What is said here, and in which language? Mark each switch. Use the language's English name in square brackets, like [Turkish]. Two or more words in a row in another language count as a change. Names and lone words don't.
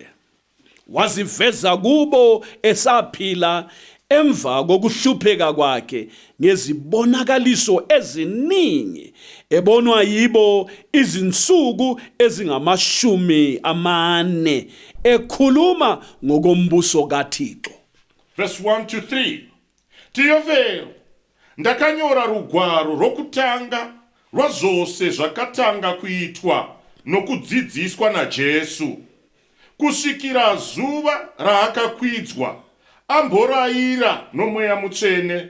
[Zulu] Waziveza kubo esaphila emva kokuhlupheka kwakhe ngezibonakaliso eziningi ebonwa yibo izinsuku ezingama40 ekhuluma ngokombuso kaThixo. [English] Verse 1 to 3. [Shona] Theophilo, ndakanyora rugwaro rokutanga rwazvose zvakatanga kuitwa nokudzidziswa naJesu, kusvikira zuva raakakwidzwa, amborayira nomweya mutsvene